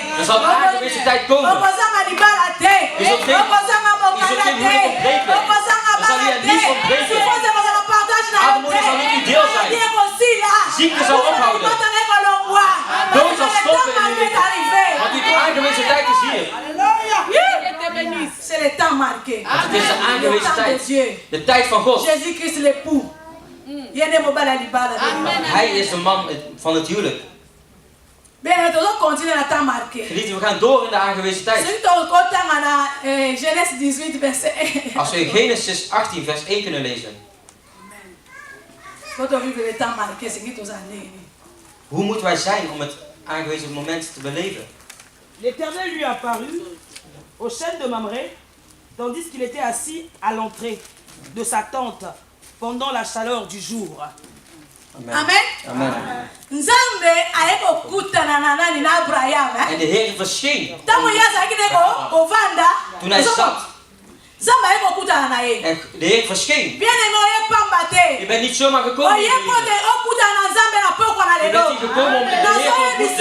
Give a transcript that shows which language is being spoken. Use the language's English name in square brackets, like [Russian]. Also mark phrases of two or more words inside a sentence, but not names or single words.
[Dutch] Dan zal de aangewezen tijd komen. Je zult geen huwelijk ontbreken. Dan zal u er niets ontbreken. Armoede zal niet uw deel zijn. Ziekte zal ophouden. Dood zal stoppen in uw leven. Want uw aangewezen tijd is hier. [French] C'est le temps marqué. [Dutch] Het is de aangewezen tijd. De tijd van God. [French] Jésus-Christ l'époux. [Dutch] Hij is de man van het huwelijk. Geliefden, we gaan door in de aangewezen tijd. Als we in Genesis 18 vers 1 kunnen lezen. Hoe moeten wij zijn om het aangewezen moment te beleven? [French] L'Éternel lui apparut au chêne de Mamré, tandis qu'il était assis à l'entrée de sa tente pendant la chaleur du jour. [Dutch] Amen. Amen. Amen. En de Heer verscheen. Toen hij zat. En de Heer verscheen. Je bent niet zomaar gekomen. Je bent niet gekomen om de Heer te ontmoeten.